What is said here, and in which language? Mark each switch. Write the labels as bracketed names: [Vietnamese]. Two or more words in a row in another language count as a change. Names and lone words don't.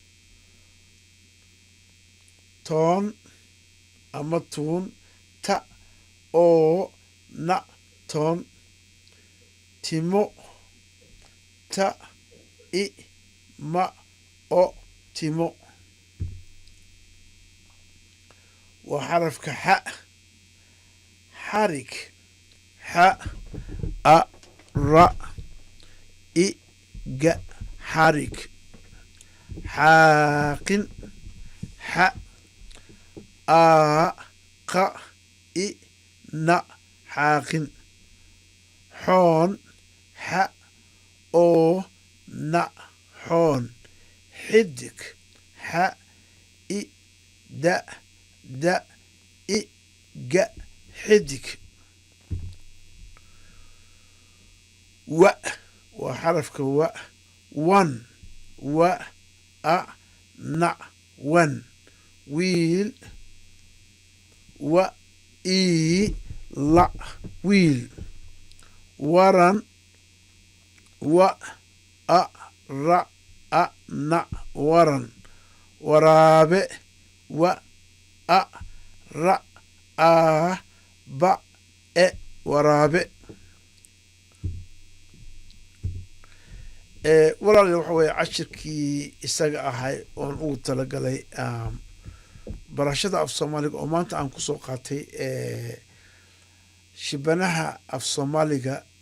[Somali] toon ama tuun ta oo na toon timo ta i ma o timo waa xarafka xa xarig xa a ra i ga xarig xaaqin xa aa qa i na xaaqin xoon xa oo na xoon xidig xa i da i ga xidig wa waa xarafka wa wan wa a na wan wiil wa ii la wiil waran wa a ra a na waran waraabe wa a ra a ba e waraabe walaal waxa weye cashirkii isaga ahay oon ugu talagalay barashada af soomaaliga oo maanta aan kusoo qaatay shibanaha af soomaaliga